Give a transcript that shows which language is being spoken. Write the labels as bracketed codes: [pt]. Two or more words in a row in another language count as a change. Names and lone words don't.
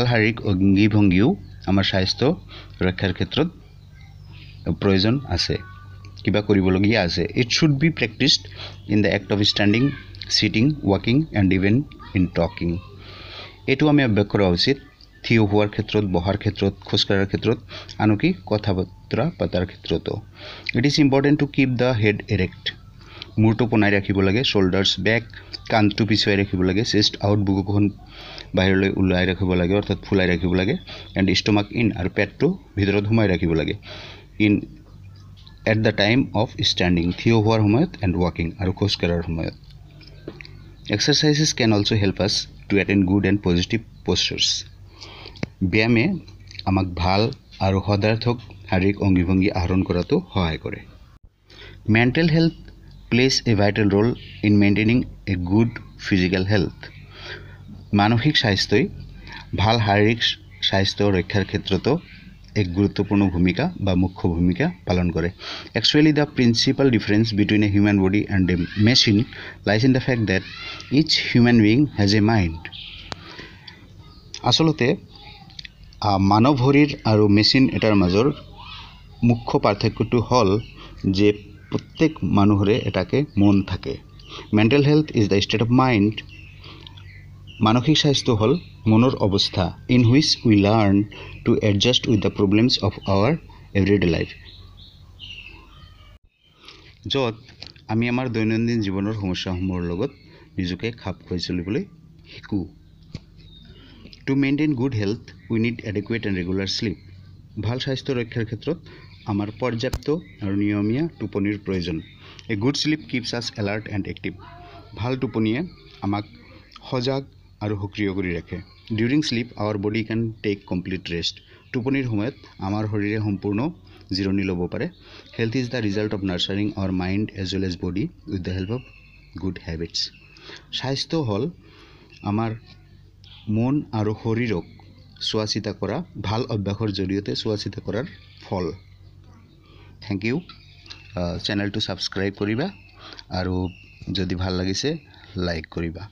[as] শাৰীৰিক অঙ্গী ভঙ্গিও আমাৰ স্বাস্থ্য ৰক্ষাৰ ক্ষেত্ৰত প্ৰয়োজন আছে কিবা কৰিবলগীয়া আছে [en] it should be practiced in the act of standing sitting walking and even in talking [as] এটো আমি অভ্যাস কৰা উচিত থিয় হোৱাৰ ক্ষেত্ৰত বহাৰ ক্ষেত্ৰত খোজ কাঢ়াৰ ক্ষেত্ৰত আনকি কথা বতৰা পতাৰ ক্ষেত্ৰতো [en] it is important to keep the head erect [as] মূৰটো পোনাই ৰাখিব লাগে [en] shoulders back [as] কান্ধটো পিছুৱাই ৰাখিব লাগে [en] chest out [as] বুকুখন বাহিৰলৈ উলাই ৰাখিব লাগে অৰ্থাৎ ফুলাই ৰাখিব লাগে [en] and stomach in [as] আৰু পেটটো ভিতৰত ঘুমাই ৰাখিব লাগে [en] in at the time of standing [as] থিয় হোৱাৰ সময়ত [en] and walking [as] আৰু খোজ কাঢ়াৰ [en] সময়ত exercises can also help us to attain good and positive postures [as] ব্যায়ামে আমাক ভাল আৰু সদাৰ্থক শাৰীৰিক অঙ্গীভঙ্গী আহৰণ কৰাটো সহায় কৰে [en] mental health plays a vital role in maintaining a good physical health [as] মানসিক স্বাস্থ্যই ভাল শাৰীৰিক স্বাস্থ্য ৰক্ষাৰ ক্ষেত্ৰতো এক গুৰুত্বপূৰ্ণ ভূমিকা বা মুখ্য ভূমিকা পালন কৰে [en] actually the principal difference between a human body and a machine lies in the fact that each human being has a mind [as] আসলতে মানৱ শৰীৰ আৰু মেচিন এটাৰ মাজৰ মুখ্য পাৰ্থক্যটো হল যে প্ৰত্যেক মানুহৰে এটাকে মন থাকে [en] mental health is the state of mind [as] মানসিক স্বাস্থ্য হল মনৰ অৱস্থা [en] in which we learn to adjust with the problems of our everyday life [as] যত আমি আমাৰ দৈনন্দিন জীৱনৰ সমস্যাসমূহৰ লগত নিজকে খাপ খুৱাই চলিবলৈ শিকো [en] to maintain good health we need adequate and regular sleep [as] ভাল স্বাস্থ্য ৰক্ষাৰ ক্ষেত্ৰত আমাৰ পৰ্যাপ্ত আৰু নিয়মীয়া টোপনিৰ প্ৰয়োজন [en] a good sleep keeps us alert and active. [as] ভাল টোপনিয়ে আমাক সজাগ আৰু সক্ৰিয় কৰি ৰাখে। [en] during sleep our body can take complete rest. [as] টোপনিৰ সময়ত আমাৰ শৰীৰে সম্পূৰ্ণ জিৰণি ল'ব পাৰে। [en] health is the result of nurturing our mind as well as body with the help of good habits. [as] স্বাস্থ্য হ'ল আমাৰ মন আৰু শৰীৰক চোৱা চিতা কৰা ভাল অভ্যাসৰ জৰিয়তে চোৱা চিতা কৰাৰ ফল। [en] thank you. [as] চেনেলটো ছাবস্ক্ৰাইব কৰিবা আৰু যদি ভাল লাগিছে লাইক কৰিবা।